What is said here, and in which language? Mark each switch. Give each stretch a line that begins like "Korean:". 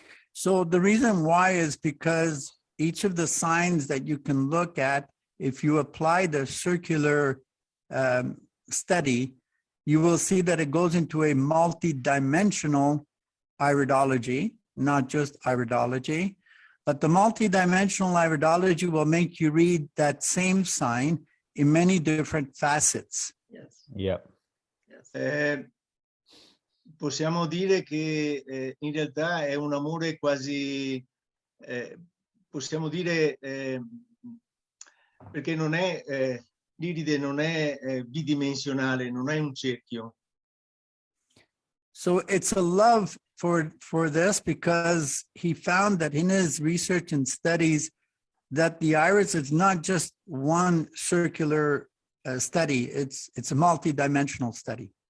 English: So the reason why is because each of the signs that you can look at, if you apply the circular study, you will see that it goes into a multi-dimensional iridology, not just iridology, but the multi-dimensional iridology will make you read that same sign in many different facets. Yes. Yep. Yes.
Italian: Possiamo dire che in realtà è un amore quasi, possiamo dire, perché non è, l'iride non è bidimensionale, non è un cerchio.
English: So it's a love for this because he found that in his research and studies that the iris is not just one circular study, it's a multi-dimensional study.